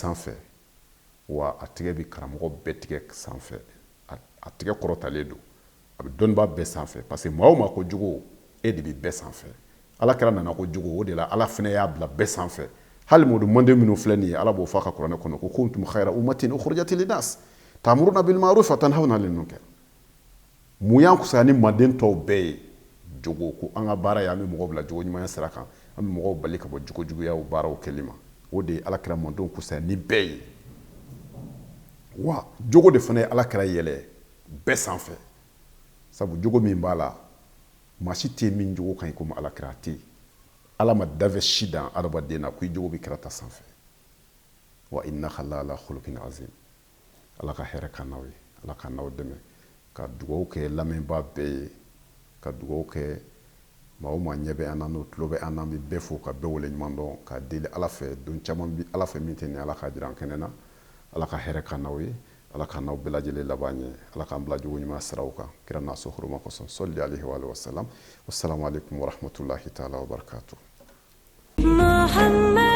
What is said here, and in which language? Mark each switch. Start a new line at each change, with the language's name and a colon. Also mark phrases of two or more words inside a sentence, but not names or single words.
Bambara: sanfɛ wa a tigɛ bi karamɔgɔ bɛɛ tigɛ sanfɛ a tigɛ kɔrɔtalen don a bɛ dɔnnibaa bɛɛ sanfɛ
French: parce que
Bambara: maa o maa ko jogo e de bi bɛɛ sanfɛ ala kɛra nana ko jogo o de la ala fɛnɛ y'a bila bɛɛ sanfɛ hali modu mande minnu filɛ nin ye ala b'o fɔ a ka kuranɛ kɔnɔ ko
Arabic: كنتم خير أمة أخرجت للناس تأمرون بالمعروف وتنهون عن المنكر
Bambara: mun y'an kusaya ni manden tɔw bɛɛ ye jogo ko an ka baara ye an bɛ mɔgɔw bila jogo ɲumanya sira kan an bɛ mɔgɔw bali ka bɔ jogo juguyaw baaraw kɛli ma o de ye ala kɛra mandenw kusaya ni bɛɛ ye wa jogo de fana ye ala kɛra yɛlɛ bɛɛ sanfɛ sabu jogo min b'a la maa si tɛ min jogo ka ɲi komi ala kɛra tɛ yen ala ma dafɛ si dan adamaden na ko i jogo bɛ kɛra ta sanfɛ
Arabic: وإنك لعلى خلق عظيم
Bambara: ala ka hɛrɛ ka n'aw ye ala ka n'aw dɛmɛ ka dugawu kɛ lamɛnbaa bɛɛ ye ka dugawu kɛ maa o maa ɲɛ bɛ an na n'o tulo bɛ an na an bɛ bɛɛ fo ka bɛɛ wale ɲuman dɔn ka deli ala fɛ don caman bi ala fɛ min tɛ nin ala ka jira an kɛnɛ na ala ka hɛrɛ ka n'aw ye ala ka n'aw bɛɛ lajɛlen laban ɲɛ ala k'an bila jogo ɲuman siraw kan kira n'a so huruma kosɔn
Arabic: صلى عليه وعلى آله وسلم والسلام عليكم ورحمة الله تعالى وبركاته